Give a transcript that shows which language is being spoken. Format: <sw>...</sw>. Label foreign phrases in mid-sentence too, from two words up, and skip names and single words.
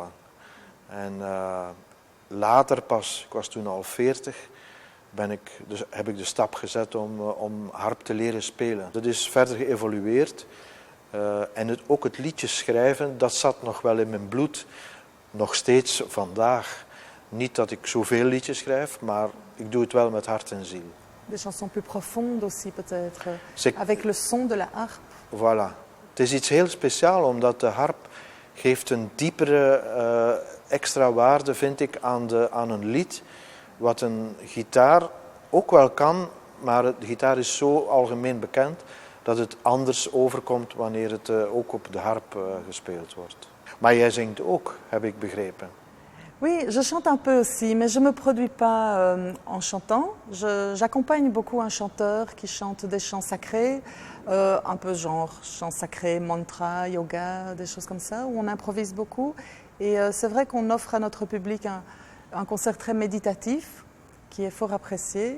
<nl>En later pas, ik was toen al 40, heb ik de stap gezet om harp te leren spelen. Dat is verder geëvolueerd. En ook het liedjes schrijven, dat zat nog wel in mijn bloed. Nog steeds vandaag. Niet dat ik zoveel liedjes schrijf, maar ik doe het wel met hart en ziel.</nl> <fr>Des chansons plus profondes aussi peut-être, avec le son de la harpe. Voilà.</fr> <nl>Het is iets heel speciaals, omdat de harp geeft een diepere extra waarde, vind ik, aan een lied. Wat een gitaar ook wel kan, maar de gitaar is zo algemeen bekend dat het anders overkomt wanneer het ook op de harp gespeeld wordt. Maar jij zingt ook, heb ik begrepen.</nl> <fr>Oui, je chante un peu aussi, mais je ne me produis pas en chantant. J'accompagne beaucoup un chanteur qui chante des chants sacrés, un peu genre chants sacrés, mantra, yoga, des choses comme ça, où on improvise beaucoup. Et c'est vrai qu'on offre à notre public un concert très méditatif, qui est fort apprécié.</fr>